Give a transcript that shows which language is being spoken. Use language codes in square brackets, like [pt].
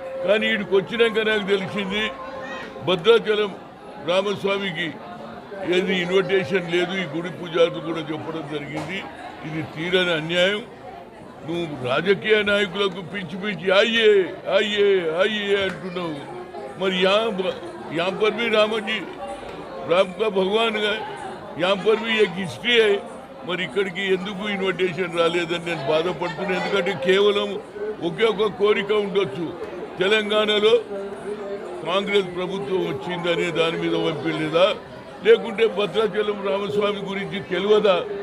[te] కానీ వీడికి వచ్చినాక నాకు తెలిసింది భద్రాచలం రామస్వామికి ఏది ఇన్విటేషన్ లేదు. ఈ గుడి పూజారులు కూడా చెప్పడం జరిగింది. ఇది తీరని అన్యాయం. నువ్వు రాజకీయ నాయకులకు పిచ్చి పిచ్చి అయ్యే అయ్యే అయ్యే అంటున్నావు. [hi] మరి यहाँ पर भी राम का भगवान है, यहाँ पर भी एक हिस्ट्री है. [te] మరి ఇక్కడికి ఎందుకు ఇన్విటేషన్ రాలేదని నేను బాధపడుతున్నాను. ఎందుకంటే కేవలం ఒకే ఒక కోరిక ఉండొచ్చు, తెలంగాణలో కాంగ్రెస్ ప్రభుత్వం వచ్చిందనే దాని మీద పంపిలేదా, లేకుంటే భద్రాచలం రామస్వామి గురించి తెలియదా?